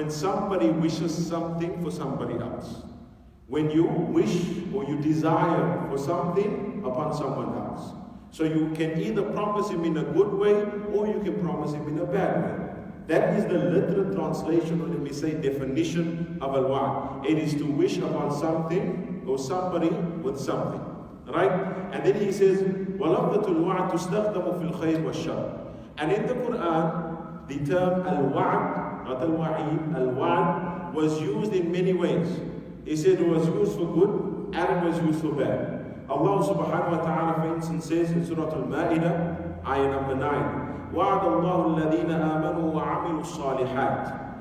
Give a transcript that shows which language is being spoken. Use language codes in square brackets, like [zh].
[en] When somebody wishes something for somebody else. When you wish or you desire for something upon someone else. So you can either promise him in a good way or you can promise him in a bad way. That is the literal translation, or let me say definition of al-wa'd. It is to wish upon something or somebody with something. Right? And then he says, [ar] وَلَفْظَةُ الْوَعْدُ تُسْتَخْدَمُ فِي الْخَيْرِ وَالشَّرِّ. [en] And in the Quran, the term al-wa'd, not al-wa'id, al-wa'd was used in many ways. He said it was used for good and it was used for bad. Allah subhanahu wa ta'ala, for instance, says in Surah Al-Ma'idah, ayah number 9, [ar] وَعَدَ اللَّهُ الَّذِينَ آمَنُوا وَعَمِلُوا الصَّالِحَاتِ.